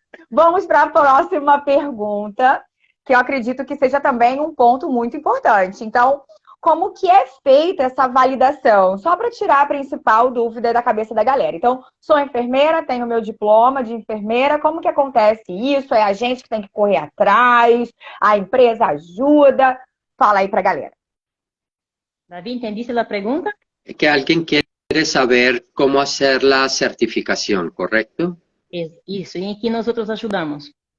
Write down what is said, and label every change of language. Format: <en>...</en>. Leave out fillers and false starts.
<pt>Vamos para a próxima pergunta, que eu acredito que seja também um ponto muito importante. Então, como que é feita essa validação? Só para tirar a principal dúvida da cabeça da galera. Então, sou enfermeira, tenho meu diploma de enfermeira, como que acontece isso? É a gente que tem que correr atrás? A empresa ajuda? Fala aí para a galera.</pt> <es>David, ¿entendiste la pregunta? Que alguien quiere saber cómo hacer la certificación, ¿correcto?</es> <pt>Isso, e em que</pt> <es>nosotros</es> <pt>ajudamos?</pt>